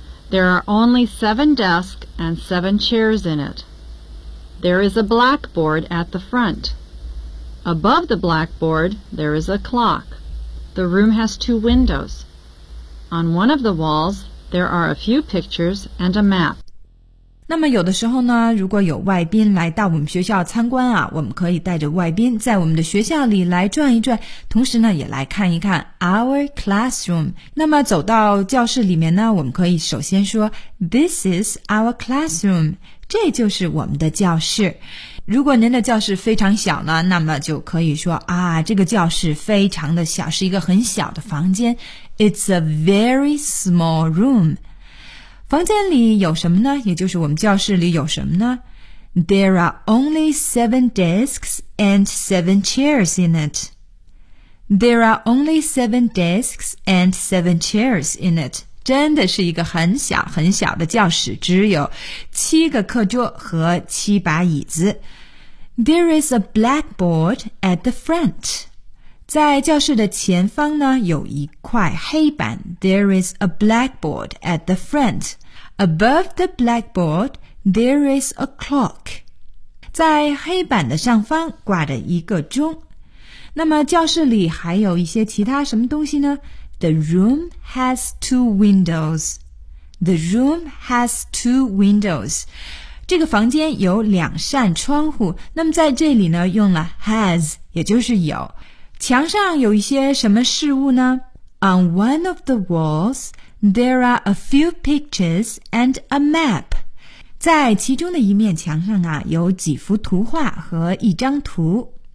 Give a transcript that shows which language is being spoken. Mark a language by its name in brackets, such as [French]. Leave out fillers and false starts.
[English] There are only seven desks and seven chairs in it. There is a blackboard at the frontAbove the blackboard, there is a clock. The room has two windows. On one of the walls, there are a few pictures and a map. [Chinese] 那么有的时候呢，如果有外宾来到我们学校参观啊，我们可以带着外宾在我们的学校里来转一转，同时呢也来看一看 [English] our classroom。 [Chinese] 那么走到教室里面呢，我们可以首先说 [English] This is our classroom， [Chinese] 这就是我们的教室。如果您的教室非常小呢，那么就可以说啊，这个教室非常的小，是一个很小的房间。 [English] It's a very small room。 [Chinese] 房间里有什么呢？也就是我们教室里有什么呢？ [English] There are only seven desks and seven chairs in it. There are only seven desks and seven chairs in it. [Chinese] 真的是一个很小很小的教室，只有七个课桌和七把椅子。 [English] There is a blackboard at the front. [Chinese] 在教室的前方呢，有一块黑板。 [English] There is a blackboard at the front. Above the blackboard, there is a clock. [Chinese] 在黑板的上方挂着一个钟。那么教室里还有一些其他什么东西呢？ [English] The room has two windows. The room has two windows. [Chinese] 这个房间有两扇窗户，那么在这里呢用了 has， 也就是有。墙上有一些什么事物呢？ [English] On one of the walls, there are a few pictures and a map. [Chinese] 在其中的一面墙上啊，有几幅图画和一张图。